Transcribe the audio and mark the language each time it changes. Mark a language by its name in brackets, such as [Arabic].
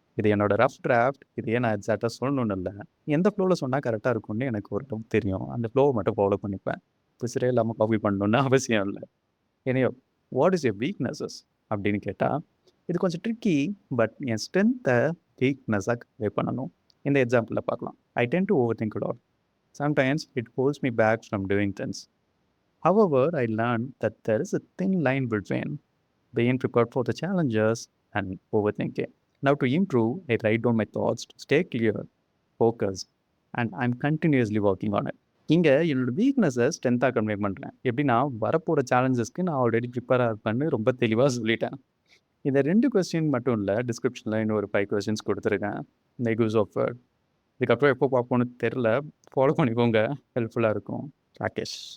[Tamil] இது என்னோட rough draft. இதையே நான் எக்ஸாக்ட்டா சொல்லணும்னு இல்ல. எந்த ஃப்ளோல சொன்னா கரெக்ட்டா இருக்கும்னு எனக்கு ஒரு டவுட் தெரியும். அந்த ஃப்ளோவ மட்டும் ஃபாலோ பண்ணிப்பேன். பிசுறே இல்லாம காப்பி பண்ணணும்னு அவசியம் இல்ல. எனியோ, [English] what is your weaknesses [Tamil] அப்படின்னு கேட்டா, இது கொஞ்சம் ட்ரிக்கி. பட் என் ஸ்ட்ரென்த்த வீக்னஸா கன்வே பண்ணணும். இந்த எக்ஸாம்பிள்ல பார்க்கலாம். [English] I tend to over think a lot. Sometimes it holds me back from doing things. However, I learned that there is a thin line between being prepared for the challenges and overthinking. Now, to improve, I write down my thoughts to stay clear, focused, and I'm continuously working on it. [Tamil] இங்க என்னோட வீக்னஸை ஸ்ட்ரென்த்தாக convey பண்ணுறேன். எப்படின்னா, வரப்போகிற சேலஞ்சஸ்க்கு நான் already ப்ரிப்பேராக இருப்பேன்னு ரொம்ப தெளிவாக சொல்லிட்டேன். இந்த 2 கொஸ்டின் மட்டும் இல்ல, டிஸ்கிரிப்ஷன்ல இன்னும் ஒரு 5 questions குடுத்துருக்கேன். [English] Make use of it. [Tamil] இதுக்கப்புறம் எப்போ பார்ப்போம்னு தெரியல. ஃபாலோ பண்ணிக்கோங்க. ஹெல்ப்ஃபுல்லா இருக்கும். ராகேஷ்.